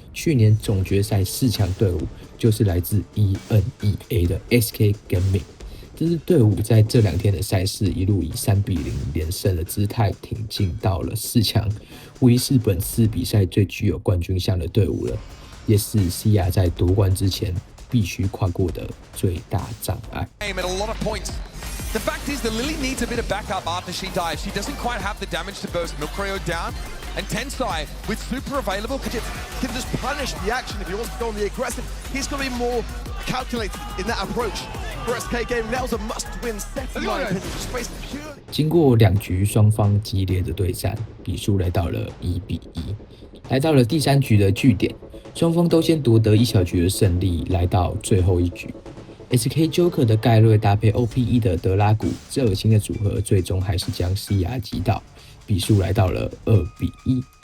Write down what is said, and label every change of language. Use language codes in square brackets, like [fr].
[zh] 去年总决赛4强队伍就是来自 ENEA 的 SK Gaming。这支队伍在这2天的赛事一路以3-0连胜的姿态挺进到了4强，无疑是本次比赛最具有冠军相的队伍了，也是 CER 在夺冠之前必须跨过的最大障碍。 [en] The fact is that Lily needs a bit of backup after she dives. She doesn't quite have the damage to burst Milcreo down. And Tensai, with super available, can just punish the action if he wants to go on the aggressive. He's got to be more calculated in that approach. For SK Gaming, that was a must-win set in my opinion. Just based purely. [zh] 经过2局双方激烈的对战，比数来到了1-1。来到了第3局的据点，双方都先夺得1小局的胜利，来到最后1局。 SK Joker 的盖瑞搭配 OPE 的德拉古，这恶心的组合最终还是将 CER 击倒，比数来到了2-1。